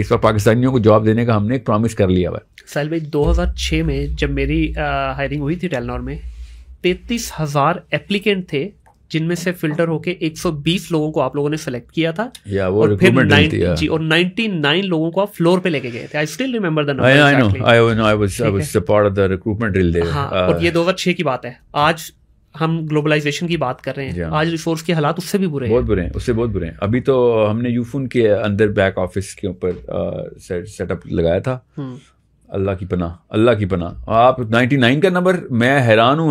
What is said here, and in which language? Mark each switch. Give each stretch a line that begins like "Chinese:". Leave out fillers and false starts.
Urdu: اس وقت پاکستانیوں کو جاب دینے کا ہم نے ایک پرومس کر لیا ہوا ہے. ساحل بھائی 2006 میں جب میری ہائرنگ ہوئی تھی ٹیلنور میں, 33,000 ایپلیکینٹ تھے, جن میں سے فلٹر ہو کے 120 لوگوں کو آپ لوگوں نے سلیکٹ کیا تھا, اور پھر 99 لوگوں کو آپ فلور پہ لے کے گئے تھے.
English: I still remember the number. I was a part of the recruitment drill there.
Urdu: اور یہ 2006 کی بات ہے. آج ہم گلوبلائزیشن کی بات کر رہے ہیں, آج ریسورس کے حالات اس سے بھی برے ہیں, بہت برے ہیں, اس سے بہت برے ہیں. ابھی تو ہم نے یوفون کے اندر بیک آفس کے اوپر سیٹ اپ لگایا تھا. اللہ کی پناہ, اللہ کی پناہ. آپ 99 کا نمبر, میں حیران ہوں.